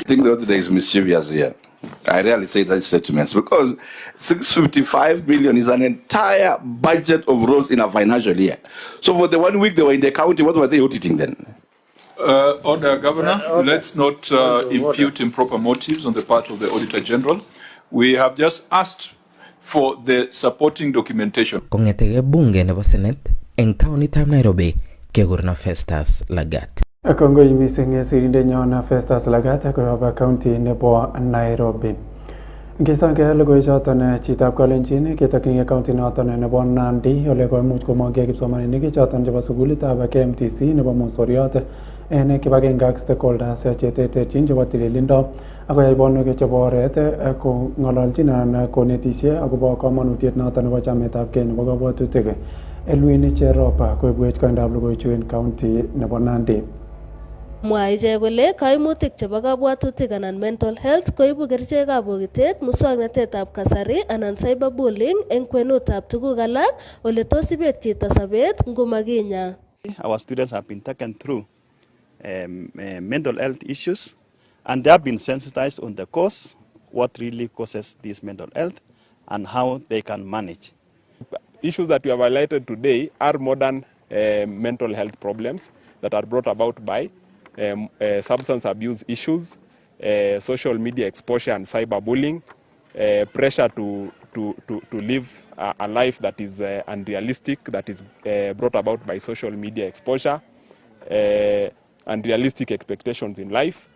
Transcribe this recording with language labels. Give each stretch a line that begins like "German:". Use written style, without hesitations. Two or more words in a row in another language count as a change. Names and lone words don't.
English: I think that there is mischievous here. I rarely say that statements because 655 billion is an entire budget of roads in a financial year. So for the 1 week they were in the county, what were they auditing then? Order, Governor, let's not impute improper motives on the part of the Auditor General. We have just asked for the supporting documentation.
Kalenjin: Kongetege bunge nebo Senate eng taonitab Nairobi kegurna Festus Lagat. Kongoi mising sirindenyon Festus Lagat koyob county nebo Nairobi. Ngistange logoiwechoton chitab kolenjin ketokyin county noton nebo Nandi ole koimuch komongke kipsomaninik choton chebo sukulitab KMTC nebo Mosoriot en kibagenge ak stakeholders cheterterchin chebo tililindo akoyai bonwek chebo oret kong'ololchin anan konetishe akobo komonutiet noton nebo chametabgei nebo kabwatutik. Elwin Cheropa koibwech koindab logoiwechu en county nebo Nandi. Mwae ichek kole kaimutik chebo kabwatutik anan
English: mental health
Kalenjin: koibu kerichekab bokitet, muswoknatetab kasari anan cyberbullying eng kwenutab tuguk alak ole tos ibet chito sobet ngomakinya.
English: Our students have been taken through mental health issues, and they have been sensitized on the cause, what really causes this mental health, and how they can manage. Issues that we have highlighted today are modern mental health problems that are brought about by substance abuse issues, social media exposure and cyberbullying, pressure to live a life that is unrealistic, that is brought about by social media exposure, unrealistic expectations in life.